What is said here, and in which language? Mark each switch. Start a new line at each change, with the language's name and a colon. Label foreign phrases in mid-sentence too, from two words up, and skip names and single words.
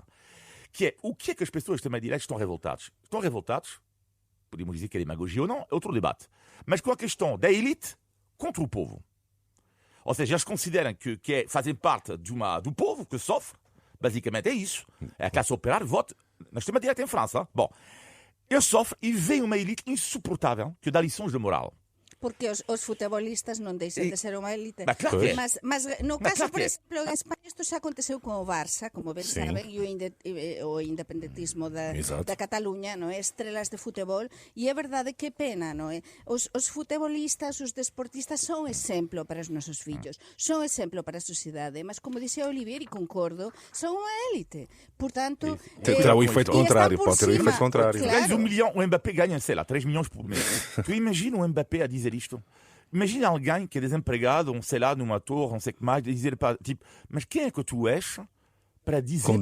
Portuguese: Que é, o que é que as pessoas da extrema-direita estão revoltadas? Estão revoltadas, podemos dizer que é demagogia ou não, é outro debate. Mas com a questão da elite contra o povo. Ou seja, eles consideram que fazem parte do povo que sofre. Basicamente é isso. A classe operária vota na extrema-direita em França. Bom, eles sofrem e vem uma elite insuportável que dá lições de moral.
Galician: Porque os futebolistas non deixan de ser unha élite.
Portuguese: Claro que é.
Galician: Mas no caso,
Portuguese: claro
Galician: por
Portuguese: que é.
Galician: exemplo, en España isto xa aconteceu con o Barça, como ben
Portuguese: Sim.
Galician: saben, e o independentismo da Cataluña, non é? Estrelas de futebol, e é verdade que pena, non é? Os futebolistas, os deportistas son exemplo para os nosos fillos, son exemplo para a sociedade, mas como dixía Olivier, e concordo, son unha élite. Portanto,
Portuguese: Terá o efeito
Galician: e
Portuguese: contrário,
Galician: están por
Portuguese: pode ter o
Galician: cima.
Portuguese: efeito contrário. Claro. Ganhas 1 milhão, o Mbappé ganha, sei lá, 3 milhões por mês. Tu imagina o Mbappé a dizer isto? Imagina alguém que é desempregado, sei lá, numa torre, não sei o que mais, dizer para, tipo, mas quem é que tu és para dizer Com